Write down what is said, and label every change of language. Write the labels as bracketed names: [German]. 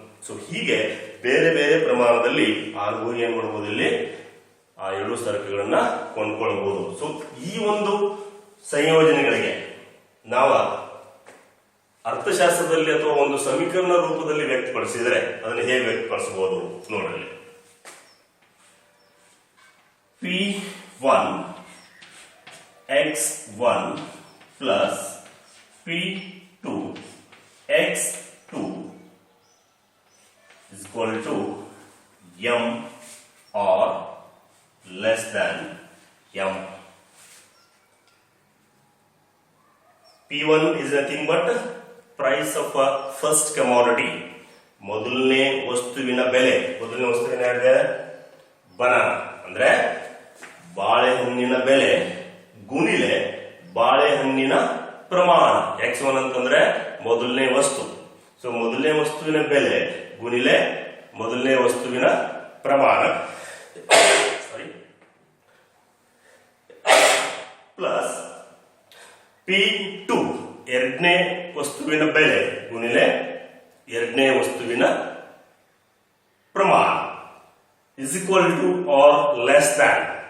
[Kannada] So ಹೀಗೆ ಬೇರೆ ಬೇರೆ ಪ್ರಮಾಣದಲ್ಲಿ ಆರ್ಗೋರಿ ಏನ್ ಮಾಡಬಹುದು, ಇಲ್ಲಿ ಆ ಎರಡು ಸರಕುಗಳನ್ನ ಕೊಂಡ್ಕೊಳ್ಬಹುದು. ಸೊ ಈ ಒಂದು ಸಂಯೋಜನೆಗಳಿಗೆ ನಾವು ಅರ್ಥಶಾಸ್ತ್ರದಲ್ಲಿ ಅಥವಾ ಒಂದು ಸಮೀಕರಣ ರೂಪದಲ್ಲಿ ವ್ಯಕ್ತಪಡಿಸಿದ್ರೆ ಅದನ್ನು ಹೇಗೆ ವ್ಯಕ್ತಪಡಿಸಬಹುದು ನೋಡ್ರಿ. [English] P1 x1 plus P2 x2 is equal to m or less than m. P1 is nothing but price of a first commodity. [Kannada] ಮೊದಲನೇ ವಸ್ತುವಿನ ಬೆಲೆ. ಮೊದಲನೇ ವಸ್ತುವಿನ ಬನಾನಾ ಅಂದ್ರೆ ಬಾಳೆಹಣ್ಣಿನ ಬೆಲೆ ಗುಣಿಲೆ ಬಾಳೆಹಣ್ಣಿನ ಪ್ರಮಾಣ. x1 ಅಂತಂದ್ರೆ ಮೊದಲನೇ ವಸ್ತು. ಸೊ ಮೊದಲನೇ ವಸ್ತುವಿನ ಬೆಲೆ ಗುಣಿಲೆ ಮೊದಲನೇ ವಸ್ತುವಿನ ಪ್ರಮಾಣ ಪ್ಲಸ್ P2 ಎರಡನೇ ವಸ್ತುವಿನ ಬೆಲೆ ಗುಣಿಲೆ ಎರಡನೇ ವಸ್ತುವಿನ ಪ್ರಮಾಣ [English] Is equal to or less than.